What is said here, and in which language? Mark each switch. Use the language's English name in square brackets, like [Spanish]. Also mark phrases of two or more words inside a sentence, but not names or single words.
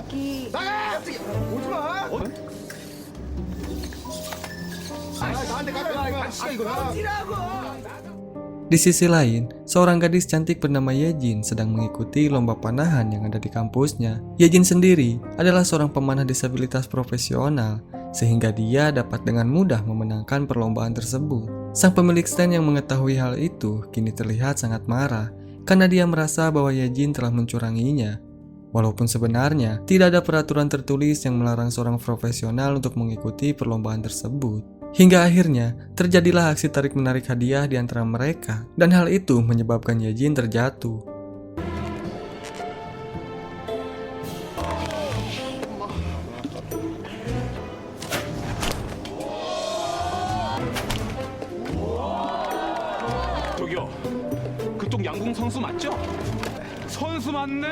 [Korean] 저기 나가! 오지 마. 나한테 가. 이거 [Indonesian] Di sisi lain, seorang gadis cantik bernama Yejin sedang mengikuti lomba panahan yang ada di kampusnya. Yejin sendiri adalah seorang pemanah disabilitas profesional, sehingga dia dapat dengan mudah memenangkan perlombaan tersebut. Sang pemilik stand yang mengetahui hal itu kini terlihat sangat marah karena dia merasa bahwa Yejin telah mencuranginya. Walaupun sebenarnya tidak ada peraturan tertulis yang melarang seorang profesional untuk mengikuti perlombaan tersebut. Hingga akhirnya terjadilah aksi tarik-menarik hadiah di antara mereka, dan hal itu menyebabkan Yejin terjatuh. [Korean] 저기요, 그쪽 양궁 선수 맞죠? 선수 맞네.